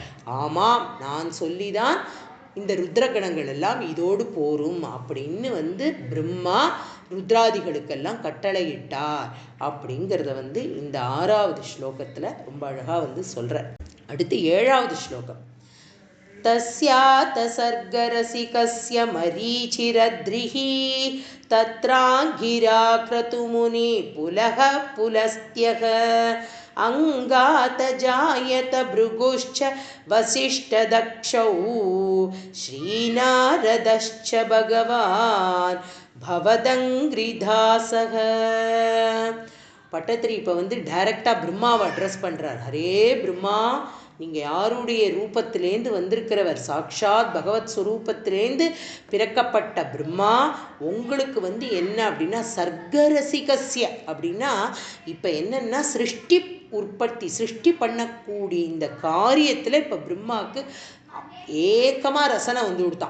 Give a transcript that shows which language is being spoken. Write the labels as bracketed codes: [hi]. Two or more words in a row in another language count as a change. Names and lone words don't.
[ta] ஆமாம், நான் சொல்லிதான் இந்த ருத்ரகணங்கள் எல்லாம் இதோடு போரும் அப்படின்னு பிரம்மா ருத்ராதிகளுக்கெல்லாம் கட்டளையிட்டார் அப்படிங்கிறத இந்த 6வது ஸ்லோகத்துல ரொம்ப அழகா சொல்ற. அடுத்து 7வது ஸ்லோகம். [sa] तस्यात सर्गरसिकस्य मरीचिरद्रिः तत्राङ्गिरा क्रतुमुनि पुलः पुलस्त्यः अङ्गात जायत भृगुश्च वसिष्ठदक्षौ श्रीनारदश्च भगवान् भवदङ्घ्रिदासः. [ta] பட்டத்திரி இப்போ டைரெக்டாக பிரம்மாவை அட்ரஸ் பண்ணுறார். ஹரே பிரம்மா, நீங்கள் யாருடைய ரூபத்திலேருந்து வந்திருக்கிறவர்? சாக்ஷாத் பகவத் ஸ்வரூபத்திலேருந்து பிறக்கப்பட்ட பிரம்மா. உங்களுக்கு என்ன அப்படின்னா சர்க்கரசிகசிய அப்படின்னா இப்போ என்னன்னா சிருஷ்டி உற்பத்தி சிருஷ்டி பண்ணக்கூடிய இந்த காரியத்தில் இப்போ பிரம்மாவுக்கு ஏக்கமாக ரசனை கொடுத்தான்.